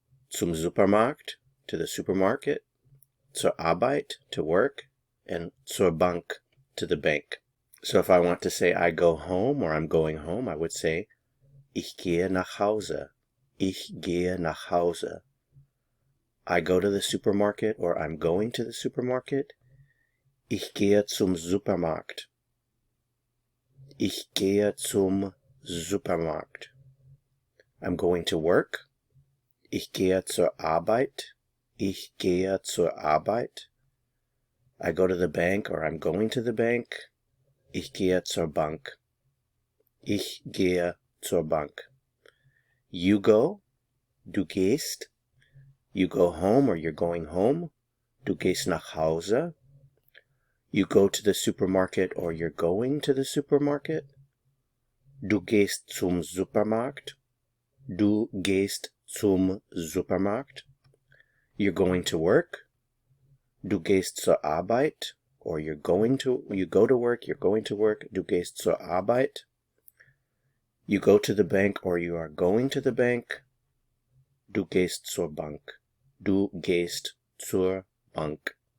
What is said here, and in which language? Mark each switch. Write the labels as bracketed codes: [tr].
[de] Zum Supermarkt, [en] to the supermarket. [de] Zur Arbeit, [en] to work. And zur Bank, to the bank. So if I want to say I go home or I'm going home, I would say [de] Ich gehe nach Hause. Ich gehe nach Hause. [en] I go to the supermarket or I'm going to the supermarket. [de] Ich gehe zum Supermarkt. Ich gehe zum Supermarkt. [en] I'm going to work. [de] Ich gehe zur Arbeit. Ich gehe zur Arbeit. [en] I go to the bank or I'm going to the bank. [de] Ich gehe zur Bank. Ich gehe zur Bank. [en] You go. [de] Du gehst. [en] You go home or you're going home. [de] Du gehst nach Hause. [en] You go to the supermarket or you're going to the supermarket. [de] Du gehst zum Supermarkt. Du gehst zum Supermarkt. [en] You're going to work. [de] Du gehst zur Arbeit. [en] Or you go to work, you're going to work. [de] Du gehst zur Arbeit. [en] You go to the bank or you are going to the bank. [de] Du gehst zur Bank. Du gehst zur Bank.